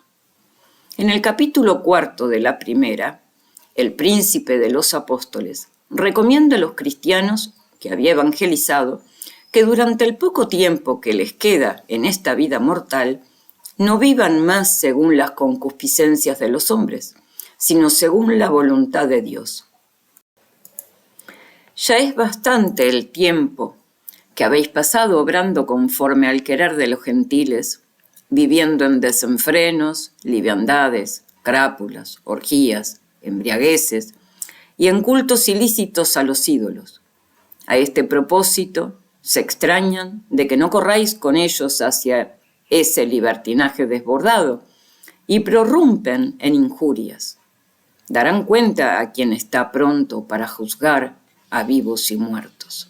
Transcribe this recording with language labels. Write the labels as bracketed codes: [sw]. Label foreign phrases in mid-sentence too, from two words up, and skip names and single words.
[es] En el capítulo 4 de la primera, el príncipe de los apóstoles recomienda a los cristianos que había evangelizado que durante el poco tiempo que les queda en esta vida mortal no vivan más según las concupiscencias de los hombres, sino según la voluntad de Dios. Ya es bastante el tiempo que habéis pasado obrando conforme al querer de los gentiles, viviendo en desenfrenos, liviandades, crápulas, orgías, embriagueces y en cultos ilícitos a los ídolos. A este propósito, se extrañan de que no corráis con ellos hacia ese libertinaje desbordado y prorrumpen en injurias. Darán cuenta a quien está pronto para juzgar a vivos y muertos.